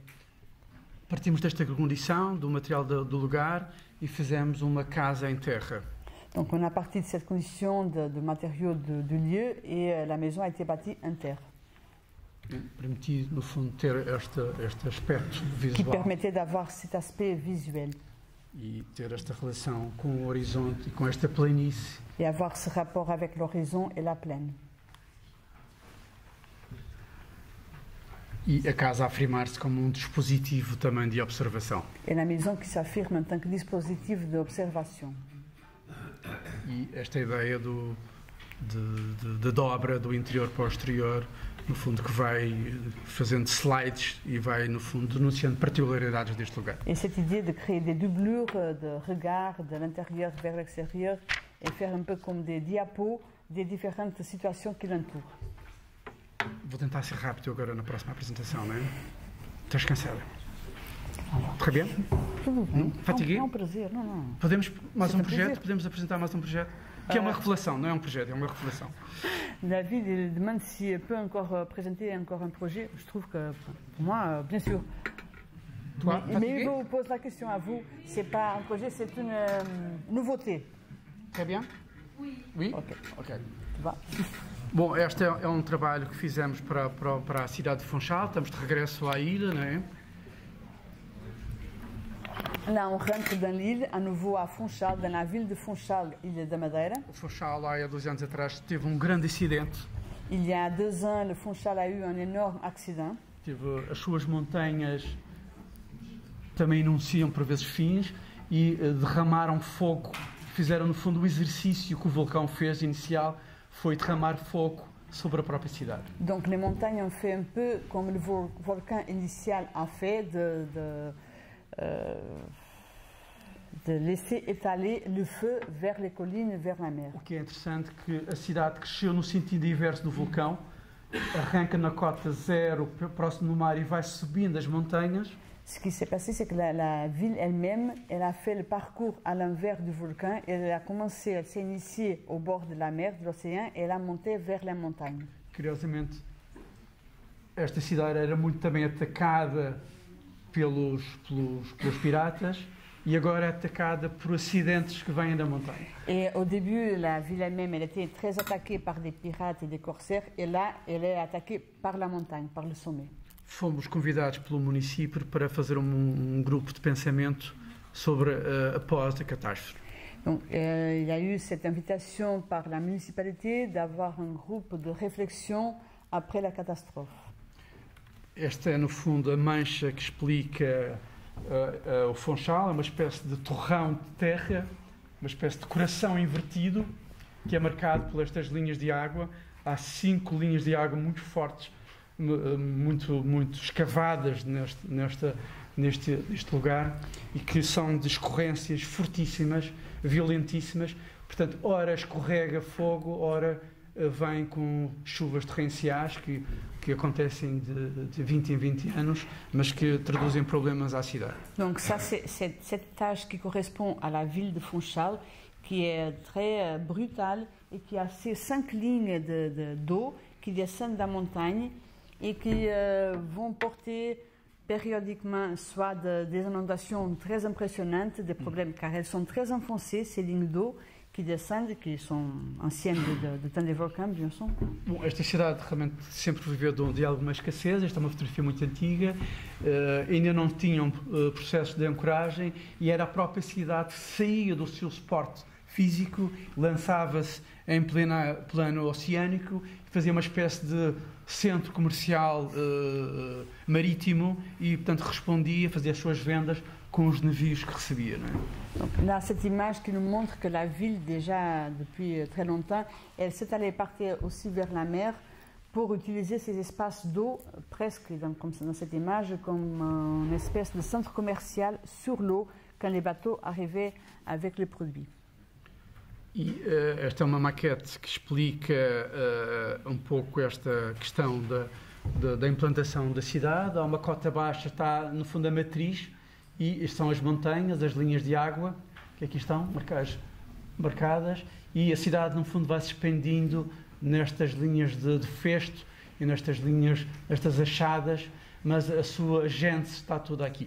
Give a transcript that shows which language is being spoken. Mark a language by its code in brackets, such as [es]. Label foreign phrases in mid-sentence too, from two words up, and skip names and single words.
[pt] Partimos desta condição, do material do lugar, e fizemos uma casa em terra. [fr] Donc on a parti de cette condition de matériaux du lieu et la maison a été bâtie en terre. [pt] Permitir, no fundo, ter este aspecto visual. [fr] Qui permettait d'avoir cet aspect visuel. [pt] E ter esta relação com o horizonte e com esta planície. [fr] Et avoir ce rapport avec l'horizon et la plaine. [pt] E a casa a afirmar-se como um dispositivo também de observação. [fr] Et la maison qui s'affirme en tant que dispositif d'observation. [pt] E esta ideia de dobra do interior para o exterior, no fundo, que vai fazendo slides e vai, no fundo, denunciando particularidades deste lugar. [fr] Et cette idée de créer des doublures de regard de l'intérieur vers l'extérieur et faire un peu comme des diapos des différentes situations qui l'entourent. [pt] Vou tentar ser rápido agora na próxima apresentação, não é? Estás cansada? [fr] Très bien? [pt] Tudo bem. [fr] Fatigué? [pt] É um prazer, não. Podemos mais um [fr] C'est un [pt] projeto? [fr] plaisir. [pt] Podemos apresentar mais um projeto? Que é uma revelação, não é um projeto, é uma revelação. [fr] David il demande si elle peut encore présenter encore un projet. Je trouve que, pour moi, bien sûr. Toi, Mais fatigué? je vous pose la question à vous. C'est pas un projet, c'est une nouveauté. Très bien? Oui. Ok. Ok. Tu vois? [pt] Bom, este é um trabalho que fizemos para a cidade de Funchal. Estamos de regresso à ilha, não é? [fr] Là, on rentre dans l'île, à nouveau à Funchal, dans la ville de Funchal, île de Madeira. [pt] Funchal, há 2 anos atrás, teve um grande acidente. [fr] Il y a 2 ans, le Funchal a eu un énorme accident. [pt] Teve as suas montanhas também anunciam por vezes fins e derramaram fogo. Fizeram, no fundo, o exercício que o vulcão fez inicial, foi derramar fogo sobre a própria cidade. [fr] Donc les montagnes ont fait un peu comme le volcan initial a fait de laisser étaler le feu vers les collines, vers la mer. [pt] O que é interessante é que a cidade cresceu no sentido inverso do vulcão, arranca na cota zero, próximo do mar, e vai subindo as montanhas. [fr] Ce qui s'est passé, c'est que la ville elle-même, elle a fait le parcours à l'envers du volcan, et elle a commencé, elle s'est initiée au bord de la mer, de l'océan, et elle a monté vers la montagne. [pt] Curiosamente, esta cidade era muito também atacada pelos piratas e agora é atacada por acidentes que vêm da montanha. [fr] Et au début, la ville elle-même, elle était très attaquée par des pirates et des corsaires, et là, elle est attaquée par la montagne, par le sommet. [pt] Fomos convidados pelo município para fazer um grupo de pensamento sobre após a catástrofe. [fr] Donc, il y a eu cette invitation par la municipalité d'avoir un groupe de réflexion après la catastrophe. [pt] Esta é, no fundo, a mancha que explica o Funchal, é uma espécie de torrão de terra, uma espécie de coração invertido, que é marcado por estas linhas de água. Há 5 linhas de água muito fortes, muito escavadas neste lugar, e que são de escorrências fortíssimas, violentíssimas. Portanto, ora escorrega fogo, ora vem com chuvas torrenciais que acontecem de 20 em 20 anos, mas que traduzem problemas à cidade. [fr] Donc ça, c'est cette tâche qui correspond à la ville de Funchal, qui est très brutale et qui a ces 5 lignes d'eau qui descendent de la montagne et qui vont porter périodiquement soit des inondations très impressionnantes, des problèmes, car elles sont très enfoncées, ces lignes d'eau qui descendent, qui sont anciennes de temps des volcans, bien sûr. [pt] Bom, esta cidade realmente sempre viveu de alguma escassez. Esta é uma fotografia muito antiga, ainda não tinham processos de ancoragem e era a própria cidade que saía do seu suporte físico, lançava-se em plano oceânico, fazia uma espécie de centro comercial marítimo e, portanto, respondia, fazia as suas vendas com os navios que recebia. Não é? [fr] Donc là, cette image qui nous montre que la ville, déjà depuis très longtemps, elle s'est allée partir aussi vers la mer pour utiliser ces espaces d'eau, presque, comme dans cette image, comme une espèce de centre commercial sur l'eau quand les bateaux arrivaient avec les produits. [pt] E esta é uma maquete que explica um pouco esta questão da implantação da cidade. Há uma cota baixa, está no fundo a matriz, e são as montanhas, as linhas de água, que aqui estão marcadas, e a cidade no fundo vai se expandindo nestas linhas de festo e nestas linhas, estas achadas, mas a sua gênese está toda aqui.